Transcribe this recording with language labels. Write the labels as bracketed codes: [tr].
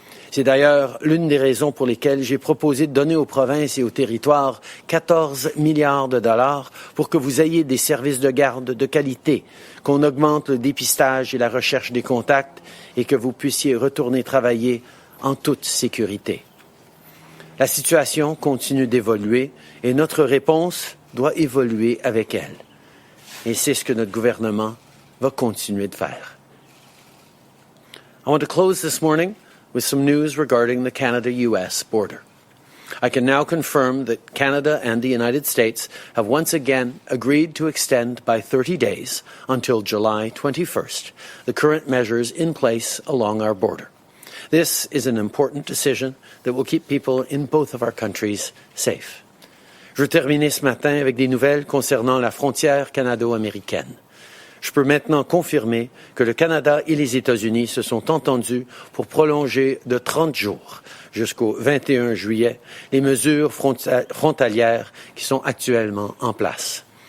[fr] C'est d'ailleurs l'une des raisons pour lesquelles j'ai proposé de donner aux provinces et aux territoires 14 milliards de dollars pour que vous ayez des services de garde de qualité, qu'on augmente le dépistage et la recherche des contacts et que vous puissiez retourner travailler en toute sécurité. La situation continue d'évoluer et notre réponse doit évoluer avec elle. Et c'est ce que notre gouvernement va continuer de faire. [en] I want to close this morning with some news regarding the Canada-US border. I can now confirm that Canada and the United States have once again agreed to extend by 30 days until July 21st the current measures in place along our border. This is an important decision that will keep people in both of our countries safe. [fr] Je veux terminer ce matin avec des nouvelles concernant la frontière canado-américaine. Je peux maintenant confirmer que le Canada et les États-Unis se sont entendus pour prolonger de 30 jours jusqu'au 21 juillet les mesures frontalières qui sont actuellement en place.